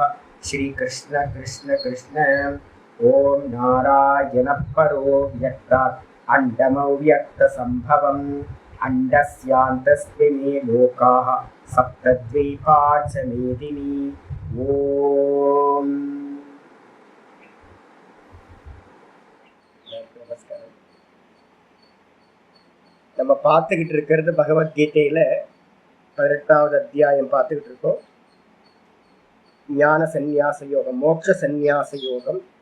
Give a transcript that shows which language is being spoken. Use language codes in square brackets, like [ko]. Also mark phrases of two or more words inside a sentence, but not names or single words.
[sa] श्रीकृष्ण कृष्ण कृष्ण। ॐ नारायणः परो व्यक्तात् अण्डमव्यक्तसम्भवम् अण्डस्यान्तस्मिन् लोकाः सप्तद्वीपा च मेदिनी। [ta] ॐ நம்ம பார்த்துக்கிட்டு இருக்கிறது பகவத்கீதையில 18வது அத்தியாயம் பார்த்துக்கிட்டு இருக்கோம். ஞான சந்நியாச யோகம், மோட்ச சந்நியாச யோகம்.